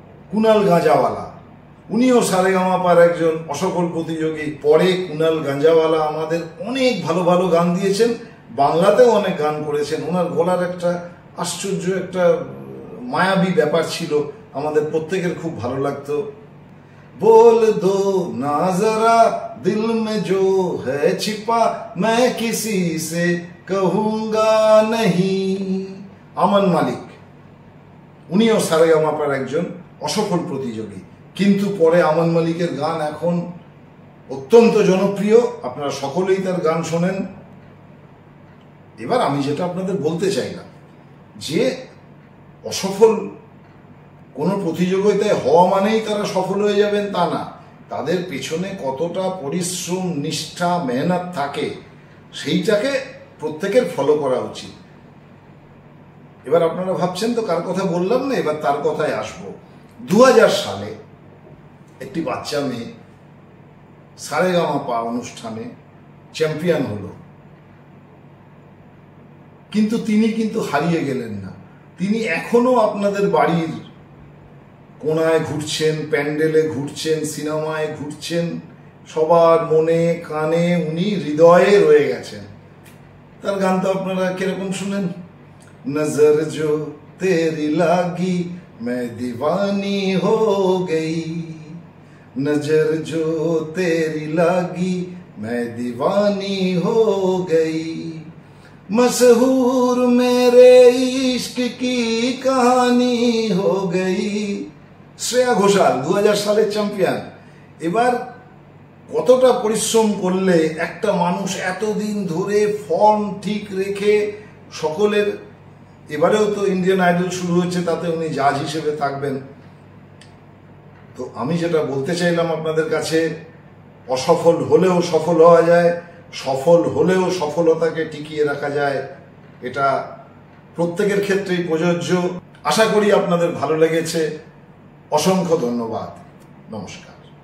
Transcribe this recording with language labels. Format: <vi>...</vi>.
<bn>কুনাল গাঁজাওয়ালা, উনিও সারেগামাপার একজন অসফল প্রতিযোগী। পরে কুনাল গাঁজাওয়ালা আমাদের অনেক ভালো ভালো গান দিয়েছেন, বাংলাতেও অনেক গান করেছেন। ওনার গলার একটা আশ্চর্য একটা মায়াবী ব্যাপার ছিল, আমাদের প্রত্যেকের খুব ভালো লাগতো।</bn> <hi>बोल दो ना जरा दिल में जो है छिपा, मैं किसी से कहूंगा नहीं।</hi> <bn>আমান মালিক, উনিও সারেগামাপার একজন অসফল প্রতিযোগী, কিন্তু পরে আমান মালিকের গান এখন অত্যন্ত জনপ্রিয়, আপনারা সকলেই তার গান শোনেন। এবার আমি যেটা আপনাদের বলতে চাইলাম, যে অসফল কোনো প্রতিযোগিতায় হওয়া মানেই তারা সফল হয়ে যাবেন তা না, তাদের পেছনে কতটা পরিশ্রম, নিষ্ঠা, মেহনত থাকে সেইটাকে প্রত্যেকের ফলো করা উচিত। এবার আপনারা ভাবছেন তো কার কথা বললাম না, এবার তার কথায় আসবো। 2000 সালে একটি বাচ্চা মেয়ে সারেগামাপা অনুষ্ঠানে চ্যাম্পিয়ন হলো, কিন্তু তিনি কিন্তু হারিয়ে গেলেন না। তিনি এখনো আপনাদের বাড়ির কোনায় ঘুরছেন, প্যান্ডেলে ঘুরছেন, সিনেমায় ঘুরছেন, সবার মনে কানে উনি হৃদয়ে রয়ে গেছেন। তার গান তো আপনারা কিরকম শুনেন,</bn> <hi>নজর জো তেরি লাগি मैं दीवानी हो गई, नजर जो तेरी लागी मैं दीवानी हो गई, मशहूर मेरे इश्क की कहानी हो गई।</hi> <bn>শ্রেয়া ঘোষাল 2000 সালের চ্যাম্পিয়ন। এবার কতটা পরিশ্রম করলে একটা মানুষ এতদিন ধরে ফর্ম ঠিক রেখে সকলের, এবারেও তো ইন্ডিয়ান আইডল শুরু হয়েছে, তাতে উনি জাজ হিসেবে থাকবেন। তো আমি যেটা বলতে চাইলাম আপনাদের কাছে, অসফল হলেও সফল হওয়া যায়, সফল হলেও সফলতাকে টিকিয়ে রাখা যায়, এটা প্রত্যেকের ক্ষেত্রেই প্রযোজ্য। আশা করি আপনাদের ভালো লেগেছে। অসংখ্য ধন্যবাদ, নমস্কার।</bn>